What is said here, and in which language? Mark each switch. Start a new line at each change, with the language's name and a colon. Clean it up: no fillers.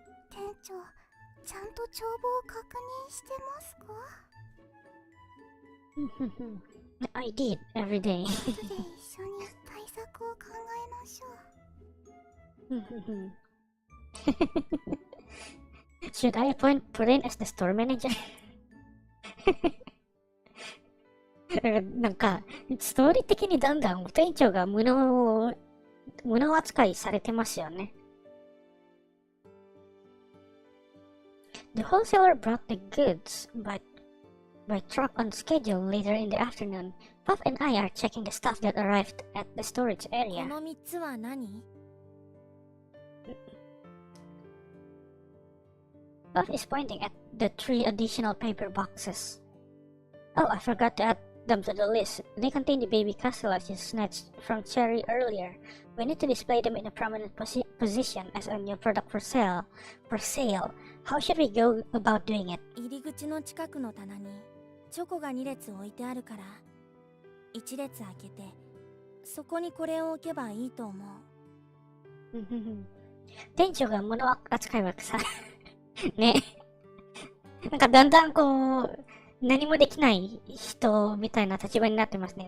Japanese: 店長、ちゃんと帳簿を確認してますか？
English: I did every day.
Japanese: 後で一緒に対策を考えましょう。
English: Should I appoint Purin as the store manager?
Japanese: なんか、ストーリー的にだんだん店長が無能扱いされてますよね。
English: The wholesaler brought the goods by truck on schedule later in the afternoon. Puff and I are checking the stuff that arrived at the storage
Japanese: こ
English: area.
Japanese: の3つは何？
English: Puff is pointing at the 3 additional paper boxes. Oh, I forgot to add them to the list. They contain the baby castellations snatched from Cherry earlier. We need to display them in a prominent position as a new product for sale. How should we go about doing it?
Japanese: 入り口の近くの棚にチョコが2列置いてあるから1列開けてそこにこれを置けばいいと思う。店長が物扱いはさね、なんかだんだんこう何もできない人みたいな立場になってますね。